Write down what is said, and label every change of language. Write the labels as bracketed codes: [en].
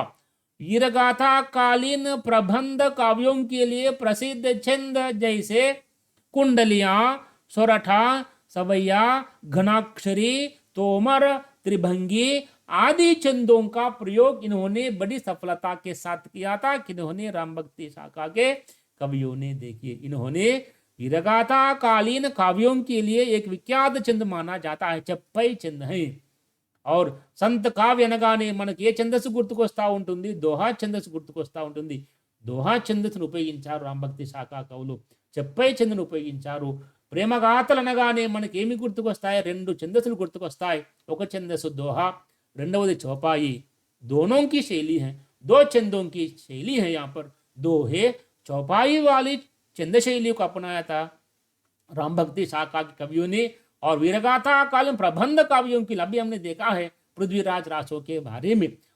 [hi] वीरगाथा कालीन प्रबंध काव्यों के लिए प्रसिद्ध छंद जैसे कुंडलियां, सोरठा, सवैया, घनाक्षरी, तोमर, त्रिभंगी आदि छंदों का प्रयोग इन्होंने बड़ी सफलता के साथ किया था। किन्होंने? राम भक्ति शाखा के कवियों ने। देखिए, इन्होंने वीरगाथा कालीन काव्यों के लिए एक विख्यात छंद माना जाता है, चप्पई छंद है। [te] और సంత కావ్య అనగానే మనకి ఏ ఛందస్సు గుర్తుకొస్తా ఉంటుంది? దోహా ఛందస్సు గుర్తుకొస్తా ఉంటుంది. దోహా ఛందస్సును ఉపయోగించారు రామభక్తి శాఖా కవులు, చెప్పై ఛందను ఉపయోగించారు. ప్రేమగాథలు అనగానే మనకి ఏమి గుర్తుకొస్తాయి? రెండు ఛందస్సులు గుర్తుకొస్తాయి. ఒక ఛందస్సు దోహా, రెండవది చౌపాయి. [hi] दोनों की शैली है, दो छंदों की शैली है। यहाँ पर दोहे चौपाई वाली छंद शैली को अपनाया था राम भक्ति शाखा के कवियों ने। और वीरगाथा कालीन प्रबंध काव्यों की अभी हमने देखा है पृथ्वीराज रासों के बारे में।